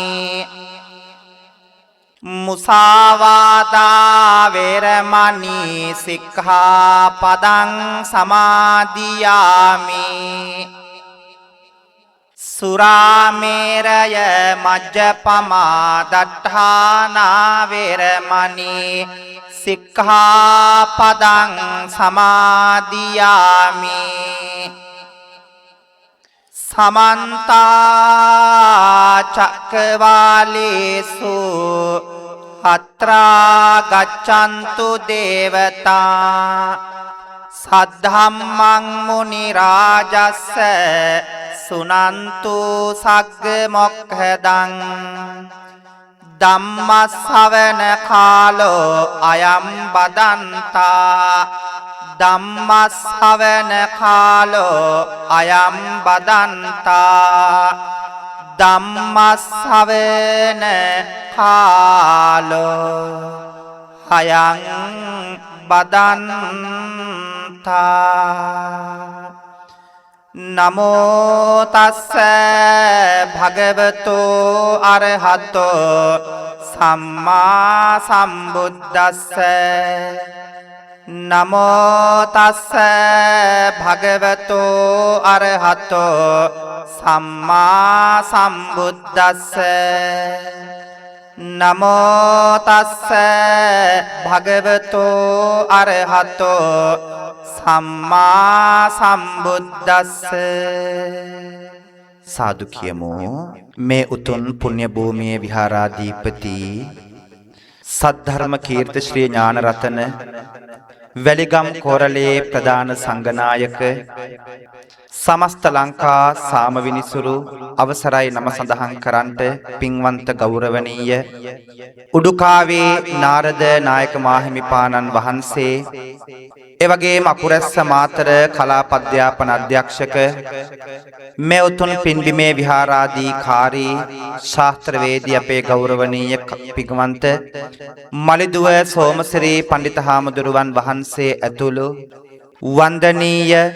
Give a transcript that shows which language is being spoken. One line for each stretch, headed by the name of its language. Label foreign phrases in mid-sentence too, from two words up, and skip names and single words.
Pali: මුසාවාදා වේරමණී සික්ඛාපදං සමාදියාමි සුරාමේරය මජ්ජපමා දට්ඨානා වේරමණී සික්ඛාපදං සමාදියාමි සමන්ත චක්කවාලේසු අත්‍රා ගච්ඡන්තු දේවතා සද්ධම්මං මුනි රාජස්ස සුනන්තු සග්ග මොක්ඛදං ධම්මස්සවන කාලෝ අයම් බදන්තා ධම්මස්සවන කාලෝ අයම් බදන්තා ධම්මස්සවන කාලෝ අයං බදන්තා නමෝ තස්ස භගවතෝ අරහතෝ සම්මා සම්බුද්දස්ස නමෝ තස්ස භගවතෝ අරහතෝ සම්මා සම්බුද්දස්ස නමෝ තස්ස භගවතෝ අරහතෝ සම්මා සම්බුද්දස්ස
Sinhala: සාදු කියමු මේ උතුම් පුණ්‍ය භූමියේ විහාරාධිපති සද්ධර්ම කීර්ති ශ්‍රී ඥානරතන වැලිගම් කෝරළේ ප්‍රධාන සංඝනායක සමස්ත ලංකා සාමවිනිසුරු අවසරයි නම සඳහන් කරන්ට පින්වන්ත ගෞරවනීය උඩුකාවේ නාරද නායක මාහිමිපාණන් වහන්සේ එවැගේම අකුරැස්ස මාතර කලාප අධ්‍යාපන අධ්‍යක්ෂක මේ උතුම් පින්බිමේ විහාරාධිකාරී ශාස්ත්‍රවේදී අපේ ගෞරවනීය පින්වන්ත මලිදුව සෝමසිරි පඬිත හාමුදුරුවන් වහන්සේ ඇතුළු වන්දනීය